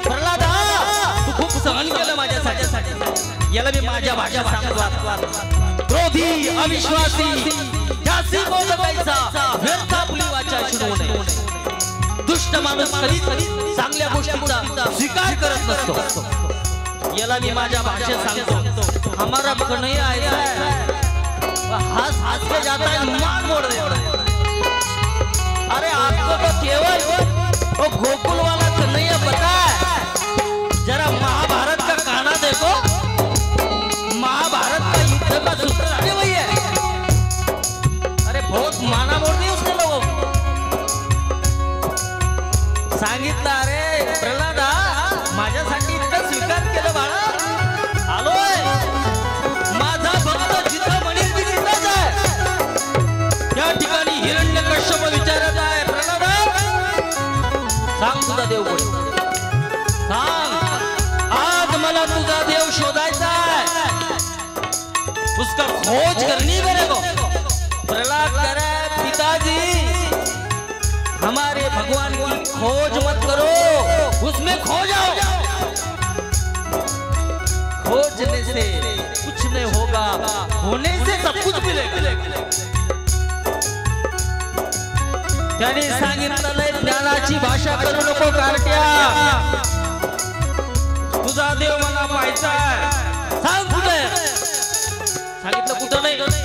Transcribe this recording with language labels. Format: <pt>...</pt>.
<mr>प्रल्हादा तू खूप सहन केलं माझ्यासाठी, याला मी माझ्या भाषा सांगतो. क्रोधी अविश्वासी जासी बोलकायचा व्यर्थ आपली वाचा शिरू नये. दुष्ट माणूस कधी चांगल्या गोष्टीचा स्वीकार करत नसतो. याला मी माझ्या भाषेत सांगतो.</mr> <hi>हमारा कन्हैया ऐसा है, हंस हंस के जाता है, मान मोड़ देता है. अरे आपको तो केवल वो गोकुल वाला कन्हैया पता है. जरा महाभारत का कहाना देखो, महाभारत का युद्ध का सूत्रधार वही है. अरे बहुत माना मोड़ दी उसने लोगों को.</hi> <mr>सांगितलं अरे प्रल्हादा माझ्यासाठी इतकं स्वीकार केलं बाळा, आलोय. माझा भक्त जिथं म्हणेल की तिथंच आहे. त्या ठिकाणी हिरण्यकश्यप विचारत आहे, प्रल्हादा सांग तुझा देव कोण, सांग. आज मला तुझा देव शोधायचा है,</mr> <hi>उसका खोज करनी मेरे को. प्रल्हाद करे पिताजी हमारे भगवान की खोज मत करो, उसमें खो जाओ. खोजने से कुछ नहीं होगा, होने से सब कुछ मिलेगा.</hi> <mr>त्याने सांगितलं नाही ज्ञानाची भाषा करू नको कार्ट्या. तुझा देव मला पाहायचा आहे, सांग कुठे. सांगितलं कुठं नाही.</mr>